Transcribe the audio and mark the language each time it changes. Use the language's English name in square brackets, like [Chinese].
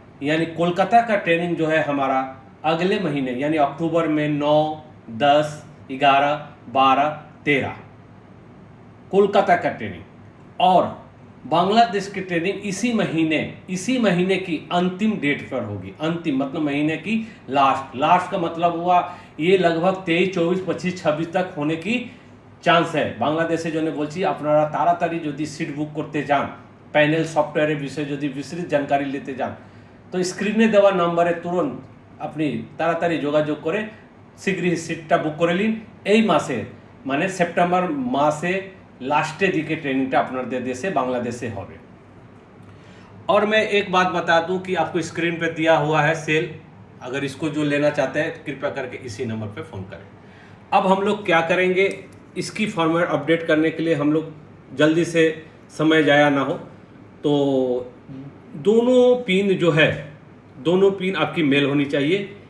[Hindi] यानी कोलकाता का ट्रेनिंग जो है हमारा अगले महीने यानी अक्टूबर में 9, 10, 11, 12, 13 कोलकाता का ट्रेनिंग, और बांग्लादेश की ट्रेनिंग इसी महीने की अंतिम डेट पर होगी। अंतिम मतलब महीने की लास्ट का मतलब हुआ ये लगभग 23, 24, 25, 26 तक होने की चांस है। [Bangla] বাংলাদেশে জন্য বলছি আপনারা তাড়াতাড়ি যদি সিট বুক করতে যান, প্যানেল সফটওয়্যারের বিষয়ে যদি বিস্তৃত জানকারি নিতে যান, তো স্ক্রিনে দেওয়া নম্বরে তুরন্ত আপনি তাড়াতাড়ি যোগাযোগ করে শীঘ্রই সিটটা বুক করে নিন। এই মাসে মানে সেপ্টেম্বর মাসে [Hindi] लास्टे दिखे ट्रेनिंग अपने देशे बांग्लादेशे होवे। और मैं एक बात बता दूं कि आपको स्क्रीन पे दिया हुआ है सेल, अगर इसको जो लेना चाहते हैं कृपया करके इसी नंबर पे फ़ोन करें। अब हम लोग क्या करेंगे, इसकी फॉर्मवेयर अपडेट करने के लिए हम लोग जल्दी से, समय जाया ना हो, तो दोनों पिन जो है, दोनों पिन आपकी मेल होनी चाहिए।